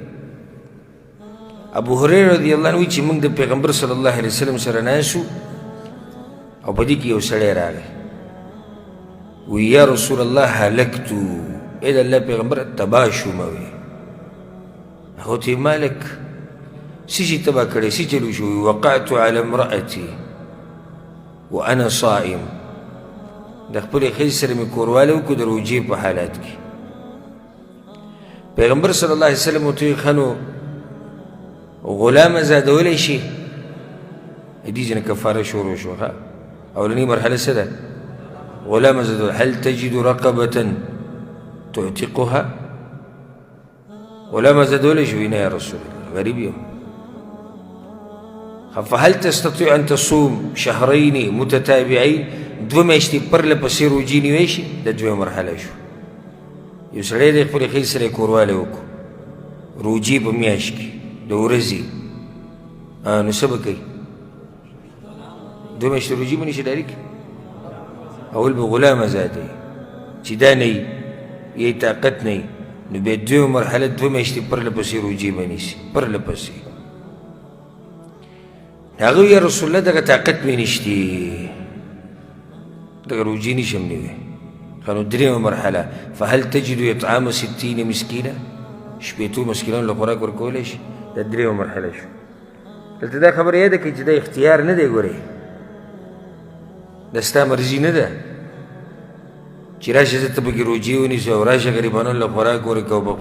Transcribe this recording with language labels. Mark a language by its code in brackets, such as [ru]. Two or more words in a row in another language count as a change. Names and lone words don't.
[ps] ابو هريره [ar] رضی الله عنه [ps] وایي چې موږ د پیغمبر [ar] صلی الله علیه وسلم [ps] سره ناست او په دې کې یو سړی راغی، وی [ar] یا رسول الله هلکتو، [ps] ای د الله پیغمبر تباه شوم. هغه ته مالک څه شي تباه کړی، څه چلو شو؟ [ar] وقعت على امرأتي وانا صائم، [ps] د خپلې ښځې سره مې کوروالی وکړو د روژې په حالات کې. پیغمبر [ar] صلی الله علیه وسلم [ps] ورته ویل ښه نو غلام ازادولی شي؟ دې ځینې کفاره شروع شوه. ښه اولنۍ مرحله څه ده؟ غلام ازادول. [ar] هل تجد رقبة تعتقها؟ [ps] غلام ازادولی شي؟ نه [ar] یا رسول الله [ps] غریب یم. [ar] فهل تستطيع أن تصوم شهرين متتابعين؟ [ps] دوه میاشتې پرله پسې روژې نیوی شي؟ د دویمه مرحله شو. یو سړی دی خپلې ښځې سره یې کوروالی وکړو روژې په میاشت کې د ورځې، نو څه به کوي؟ دوه میاشتې روژې به نشي ډایرکټ؟ اول به غلام ازادوي، چې دا نه وي یې طاقت نه وي نو بیا دویمه مرحله دوه میاشتې پرله پسې روژې به نیسي، پرله پسې. هغه وی [ar] یا رسول الله [ps] دغه طاقت مې نشتې، دغه روژې نشم نیوی. ښه نو درېیمه مرحله [ar] فهل تجد اطعام 60 مسکینه، [ps] شپېتو مسکینانو له خوراک ورکولی شي؟ دا درېیمه مرحله شو. دلته دا خبره یاده کړئ چې دا اختیار نه دی، ګورئ دا ستا مرضي نه ده چې راشه زه ته پکې روژې ونیسو او راشه غریبانو له خوراک ورکوه په خپل.